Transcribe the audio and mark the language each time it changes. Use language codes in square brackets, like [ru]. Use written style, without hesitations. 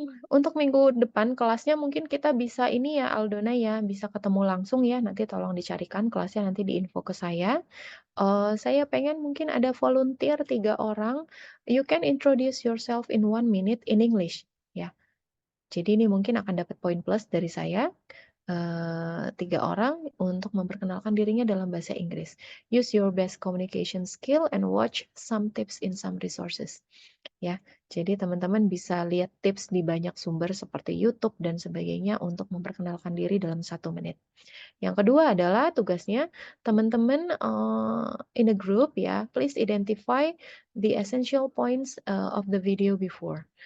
[id] Untuk minggu depan kelasnya mungkin kita bisa ini ya Aldona ya, bisa ketemu langsung ya, nanti tolong dicarikan kelasnya nanti diinfo ke saya. Saya pengen mungkin ada volunteer 3 orang, [en] you can introduce yourself in 1 minute in English ya. [id] Jadi ini mungkin akan dapat poin plus dari saya. 3 orang untuk memperkenalkan dirinya dalam bahasa Inggris. [en] Use your best communication skill and watch some tips in some resources. [id] Ya, jadi teman-teman bisa lihat tips di banyak sumber seperti YouTube dan sebagainya untuk memperkenalkan diri dalam 1 menit. Yang kedua adalah tugasnya teman-teman [en] in a group ya, please identify the essential points of the video before.